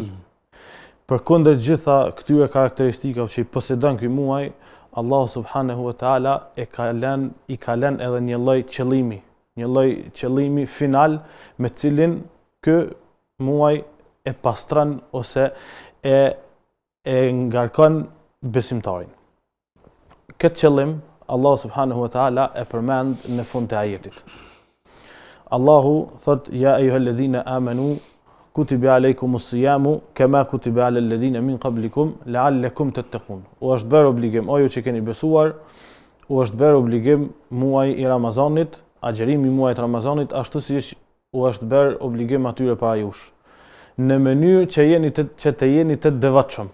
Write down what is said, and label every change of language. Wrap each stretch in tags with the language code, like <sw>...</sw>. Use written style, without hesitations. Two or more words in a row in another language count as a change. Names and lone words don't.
<sq>Përkundër gjitha këtyre karakteristikave që i posedon ky muaj, Allahu</sq> <ar>سبحانه وتعالى</ar> <sq>i ka lënë edhe një lloj qëllimi final me cilin ky muaj e pastron ose e ngarkon besimtarin. Këtë qëllim Allah</sq> <ar>سبحانه وتعالى</ar> <sq>e përmend në fund të ajetit. Allahu thot:</sq> <ar>يا أيها الذين آمنوا كتب عليكم الصيام كما كتب على الذين من قبلكم لعلكم تتقون.</ar> <sq>U është bërë obligim, o ju që keni besuar, u është bërë obligim muaji i Ramazanit, agjërimi i muajit Ramazanit, ashtu siç u është bërë obligim atyre para jush, në mënyrë që të jeni të devotshëm.</sq>